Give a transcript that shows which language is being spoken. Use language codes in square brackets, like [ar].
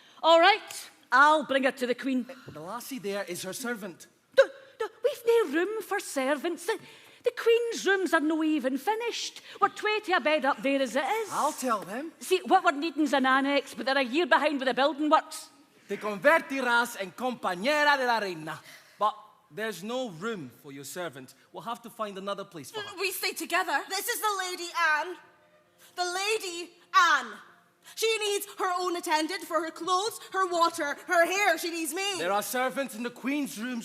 [en] All right, I'll bring her to the Queen. The lassie there is her servant. We've no room for servants. The Queen's rooms are no even finished. We're 20 a bed up there as it is. I'll tell them. See, what we're needing's an annex, but they're a year behind with the building works. [es] Te convertirás en compañera de la reina. [en] But there's no room for your servant. We'll have to find another place for her. We stay together. This is the Lady Anne. The Lady Anne. She needs her own attendant for her clothes, her water, her hair. She needs me. There are servants in the Queen's rooms.